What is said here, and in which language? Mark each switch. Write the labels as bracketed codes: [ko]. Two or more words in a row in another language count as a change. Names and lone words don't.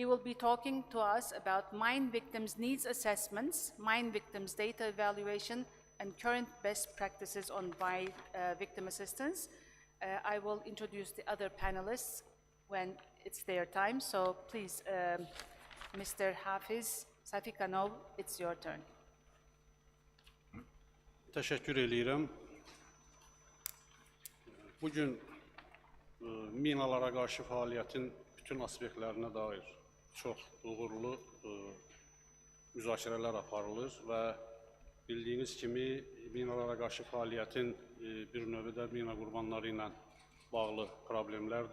[en] He will be talking to us about mine victims' needs assessments, mine victims' data evaluation, and current best practices on victim assistance. I will introduce the other panelists when it's their time. So please, Mr. Hafiz Safikanov, it's your turn. [az] Teşekkür edirəm. Bugün minalara qarşı fəaliyyətin bütün aspektlərinə dair çox uğurlu müzakirələr aparılır və bildiyiniz kimi minalara qarşı fəaliyyətin bir növü də mina qurbanları ilə bağlı problemlərdir.